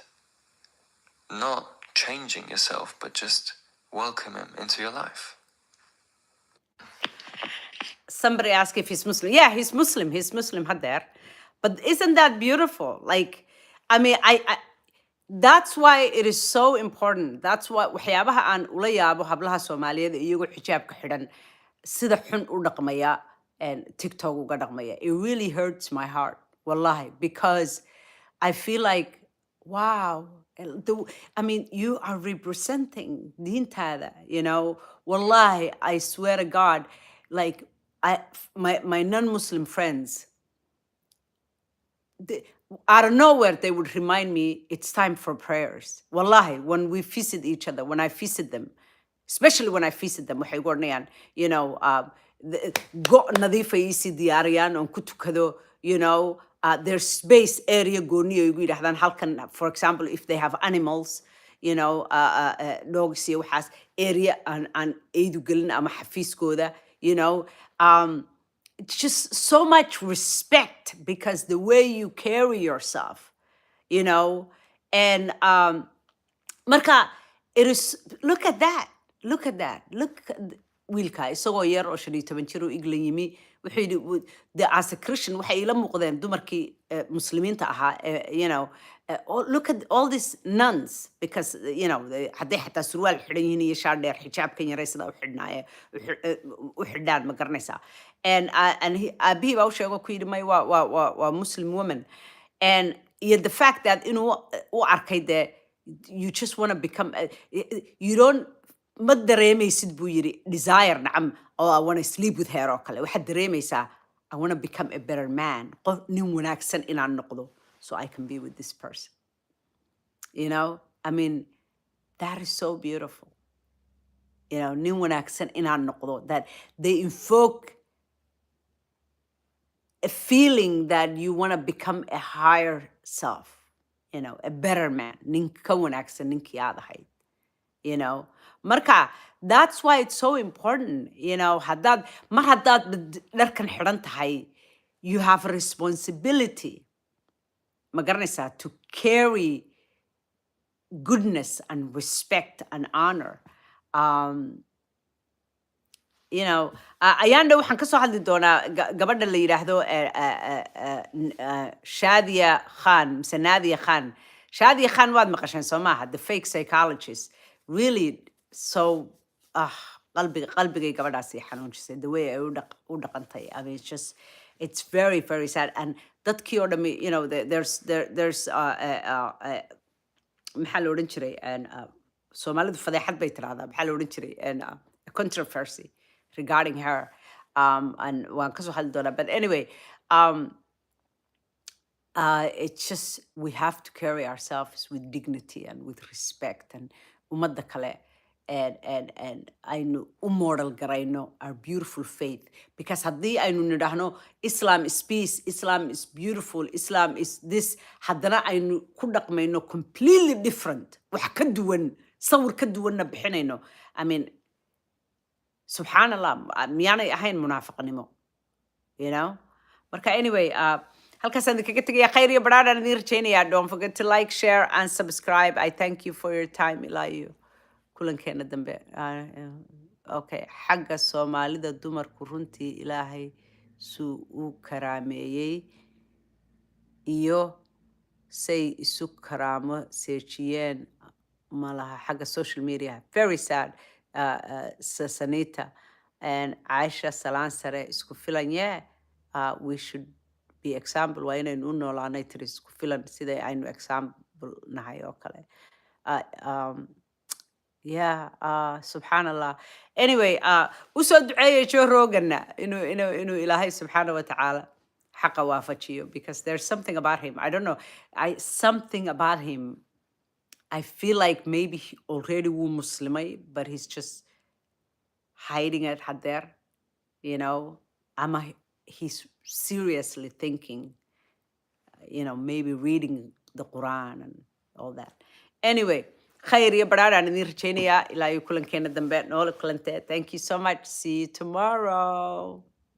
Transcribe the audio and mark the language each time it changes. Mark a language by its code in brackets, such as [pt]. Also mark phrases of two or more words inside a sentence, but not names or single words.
[en] Not changing yourself, but just welcome him into your life. Somebody asked if he's Muslim. Yeah, he's Muslim. He's Muslim, Hader. But isn't that beautiful? Like, I mean, that's why it is so important. That's why [so] waxyaabaha aan ula yaabo hablaha Soomaaliyeed iyagoo xijaabka xidhan sida xun u dhaqmaya and TikTok uga dhaqmaya. [en] It really hurts my heart, wallahi, because I feel like, wow, I mean, you are representing diintaada, Wallahi, I swear to God, like, my non-Muslim friends, out of nowhere, they would remind me it's time for prayers. Wallahi, when we visit each other, when I visit them, especially when I visit them, [so] waxay oranayaan, go nadiif ay isi diyaariyaan on ku tukado, [en] their space area [so] gooniyo igu yidhahdaan halkan, [en] for example, if they have animals, dogs [so] iyo waxaas, [en] area [so] aan eedu gelin ama xafiiskooda, [en] just so much respect because the way you carry yourself, and marka it is, look at that [so] wiilka isagoo yar oo 15 jir u iglan yimi wuxuu yidhi [en] as a Christian [so] waxay ila muuqdeen dumarkii muslimiinta ahaa [en] you know look at all these nuns because you know [so] hadday xataa surwaal xidhan yihiin iyo shaar dheer xijaabkan yaray sida u xidhnaaye u xidhaan ma garanaysaa and aabihii baa u sheego ku yidhi may waa [en] Muslim woman and the fact that [so] inuu u arkay [en] dee you just want to become you don't [so] ma dareemaysid buu yidhi [en] desire nacam oh I want to sleep with her [so] oo kale waxaad dareemaysaa [en] I want to become a better man [so] qof nin wanaagsan inaan noqdo [en] so I can be with this person you know I mean that is so beautiful you know [so] nin wanaagsan inaan noqdo [en] that they invoke a feeling that you want to become a higher self you know a better man [so] nin ka wanaagsan ninkii aad ahayd [en] you know marka that's why it's so important you know [so] haddaad dharkan xidhan tahay [en] you have a responsibility [so] ma garanaysaa [en] to carry goodness and respect and honor you know [so] ayaan dhow waxaan ka soo hadli doonaa gabadha la yidhaahdo Shadia Khan mise Nadia Khan Shadia Khan waad maqasheen soo maaha [en] the fake psychologist really so [so] qalbigay gabadhaasi xanuunjisay [en] the way [so] ay u dhaqantay [en] I mean it's very very sad [so] and dadkii oo dhami [en] you know there's [so] maxaa la odhan jiray Soomaalidu fadeexad bay tiraahdaa maxaa la odhan jiray [en] controversy regarding her [so] and waan ka soo hadli doonaa [en] but anyway it's just we have to carry ourselves with dignity and with respect [so] and ummadda kale and aynu u model garayno [en] our beautiful faith because [so] haddii aynu nidhaahno [en] Islam is peace Islam is beautiful Islam is this [so] haddana aynu ku dhaqmayno [en] completely different [so] wax ka duwan sawir ka duwanna bixinayno [en] I mean [so] subhanallah miyaanay ahayn munaafiqnimo [en] you know [so] marka anyway halkaasaan idinkaga tegaya khayr iyo badhaadhaan idin rajaynayaa [en] don't forget to like share and subscribe I thank you for your [so] time ilaa iyo kulankeena dambe okay xagga Soomaalida dumarku runtii Ilaahay suu u karaameeyey iyo say isu karaamo seejiyeen malaha xagga [en] social media very sad [so] Sanita and Aisha salaan sare isku filan [en] we should be example [so] waa inaynu u noolaanay tiri isku filan sida aynu example nahay oo kale subhanallah anyway usoo duceeya Joe Rogan inuu Ilaahay [ar] سبحانه وتعالى [so] xaqa waafajiyo [en] because there's something about him I don't know something about him I feel like maybe he already was Muslimay but he's just hiding it there you know he's seriously thinking you know maybe reading the Quran and all that anyway [so] khayr iyo badhaadhaan idin rajaynayaa ilaa iyo kulankeena dambe noola kulantee [en] thank you so much see you tomorrow